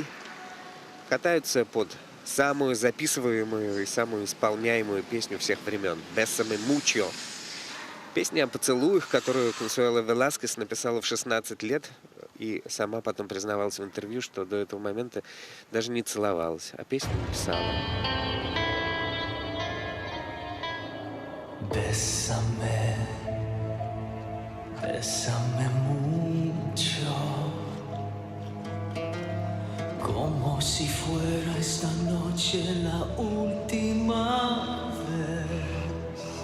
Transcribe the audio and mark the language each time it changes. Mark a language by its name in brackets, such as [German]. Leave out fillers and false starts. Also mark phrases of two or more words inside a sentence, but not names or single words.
[Russian] Катаются под самую записываемую и самую исполняемую песню всех времен «Bésame mucho». Песня о поцелуях, которую Консуэла Веласкес написала в 16 лет. И сама потом признавалась в интервью, что до этого момента даже не целовалась, а песню написала. [Spanish] Bésame, bésame mucho, como si fuera esta noche la última vez.